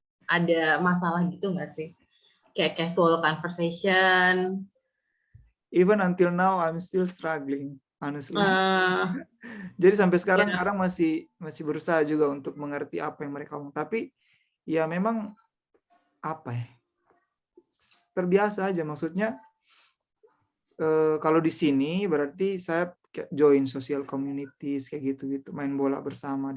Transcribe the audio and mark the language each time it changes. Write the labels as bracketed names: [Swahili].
[Indonesian] Ada masalah gitu nggak sih? Kayak [English] casual conversation. Even until now I'm still struggling, honestly. [Indonesian] Jadi sampai sekarang masih berusaha juga untuk mengerti apa yang mereka ngomong. Tapi ya memang apa ya? Terbiasa aja, maksudnya kalau di sini berarti saya [English] join social communities [Indonesian] kayak gitu-gitu, main bola bersama.